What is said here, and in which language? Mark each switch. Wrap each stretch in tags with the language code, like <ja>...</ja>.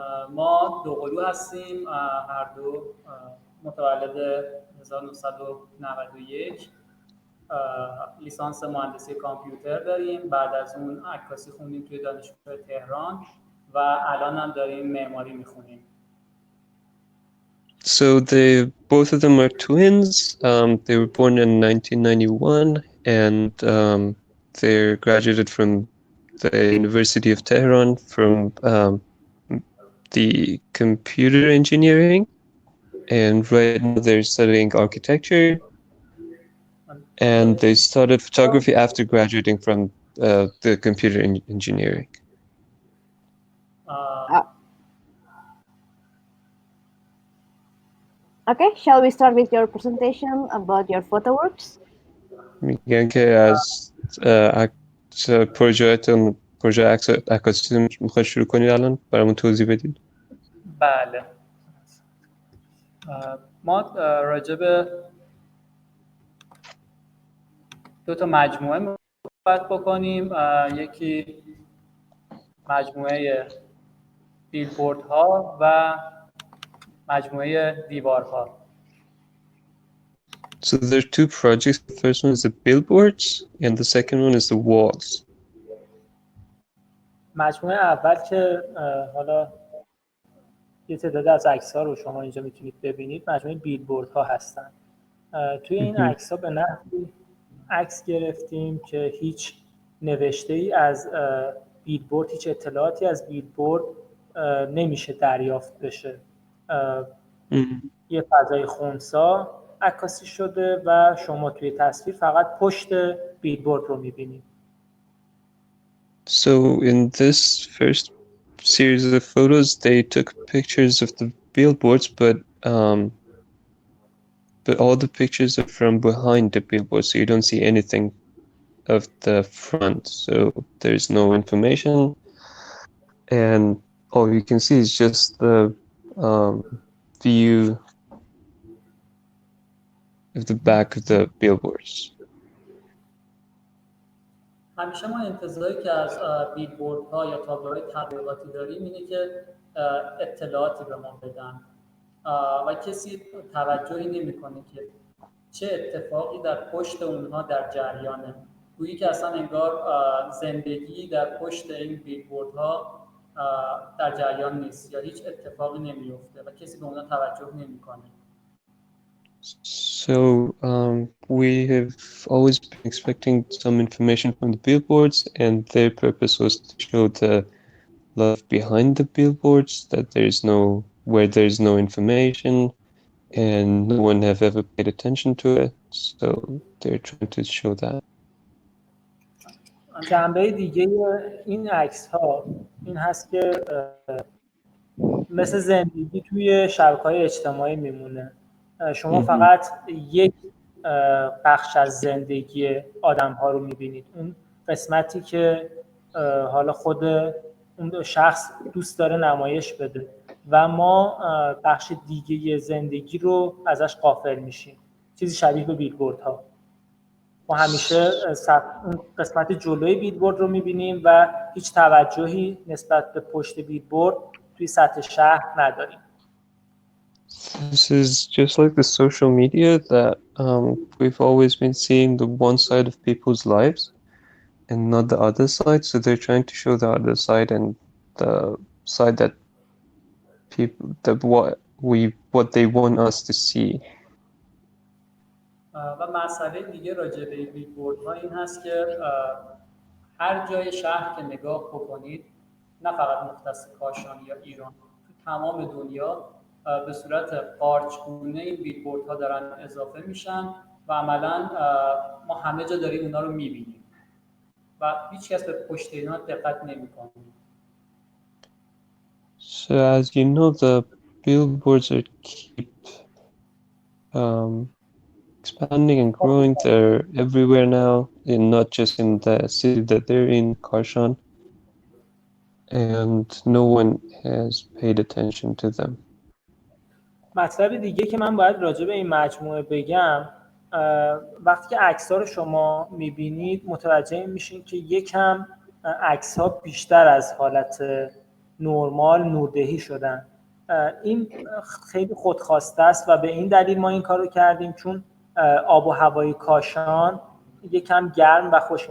<fa>ما دوقلو هستیم، هر دو متولد 1991. لیسانس مهندسی کامپیوتر داریم، بعد از اون عکاسی خوندیم توی دانشگاه تهران و الان هم داریم معماری میخونیم.</fa> <en>So both of them are twins. They were born in 1991 and they're graduated from the University of Tehran from the computer engineering, and right now they're studying architecture, and they started photography after graduating from the computer engineering. Okay, shall we start with your presentation about your photo works?</en> <fa>میگن که از پروژه عکاسی میخواد شروع کنید الان برامون توضیح بدید. بله. ما راجع به دو تا مجموعه صحبت بکنیم. یکی مجموعه بیلبوردها و مجموعه دیوارها.</fa> <en>So there are two projects. The first one is the billboards and the second one is the walls.</en> <fa>مجموعه اول که حالا یه تعداد از عکس‌ها رو شما اینجا میتونید ببینید مجموعه بیلبوردها هستن. توی این عکس‌ها به نحوی عکس گرفتیم که هیچ نوشته‌ای از بیلبورد، هیچ اطلاعاتی از بیلبورد نمیشه دریافت بشه. یه فضای خنثی عکاسی شده و شما توی تصویر فقط پشت بیلبورد رو میبینید.</fa> <en>So in this first series of photos, they took pictures of the billboards, but all the pictures are from behind the billboard, so you don't see anything of the front. So there's no information, and all you can see is just the view of the back of the billboards.</en> <fa>همیشه ما انتظاری که از بیلبوردها یا تابلوهای تبلیغاتی داریم اینه که اطلاعاتی به ما بدن و کسی توجهی نمی‌کنه که چه اتفاقی در پشت اونها در جریانه. گویی که اصلا انگار زندگی در پشت این بیلبوردها در جریان نیست یا هیچ اتفاقی نمیفته و کسی به اونها توجه نمی‌کنه.</fa> <en>So we have always been expecting some information from the billboards, and their purpose was to show the love behind the billboards, that where there's no information, and no one have ever paid attention to it, so they're trying to show that.</en> <fa>جنبه دیگه این عکس ها این هست که مثل زندگی توی شبکه‌های اجتماعی میمونه. شما فقط یک بخش از زندگی آدم ها رو میبینید، اون قسمتی که حالا خود اون شخص دوست داره نمایش بده و ما بخش دیگه زندگی رو ازش غافل میشیم. چیزی شبیه به بیلبورد ها. ما همیشه اون قسمت جلوی بیلبورد رو میبینیم و هیچ توجهی نسبت به پشت بیلبورد توی سطح شهر نداریم.</fa> <en>This is just like the social media that we've always been seeing the one side of people's lives and not the other side. So they're trying to show the other side and the side that people that what they want us to see.</en> <fa>و مسئله دیگه راجع به بیلبوردها این هست که هر جای شهر که نگاه بکنید، نه فقط مختص کاشان یا ایران، تو تمام دنیا به صورت قارچگونه این بیلبوردها دارن اضافه میشن و عملا ما همه جا داریم اونا رو میبینیم و هیچ کس به پشت اینا دقت نمیکنه.</fa> <en>So as you know, the billboards are keep expanding and growing. They're everywhere now, and not just in the city that they're in, Kashan. And no one has paid attention to them.</en> <fa>مطلب دیگه که من باید راجع به این مجموعه بگم، وقتی که عکس‌ها رو شما می‌بینید متوجه میشین که یکم عکس‌ها بیشتر از حالت نرمال نوردهی شدن. این خیلی خودخواسته است و به این دلیل ما این کارو کردیم چون آب و هوای کاشان یکم گرم و خوش.</fa>